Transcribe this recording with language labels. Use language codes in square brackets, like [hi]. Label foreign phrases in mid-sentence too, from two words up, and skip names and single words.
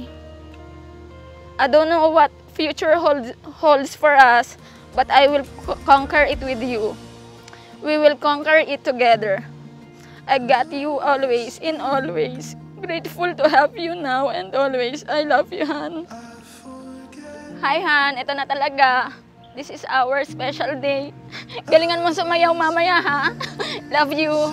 [en] I don't know what future holds for us, but I will conquer it with you. We will conquer it together. I got you always, in always. Grateful to have you now and always. I love you, [tl] Han. Hi, Han. Ito na talaga. [en] This is our special day. [tl] Galingan mo sumayaw mamaya, ha? [en] Love you.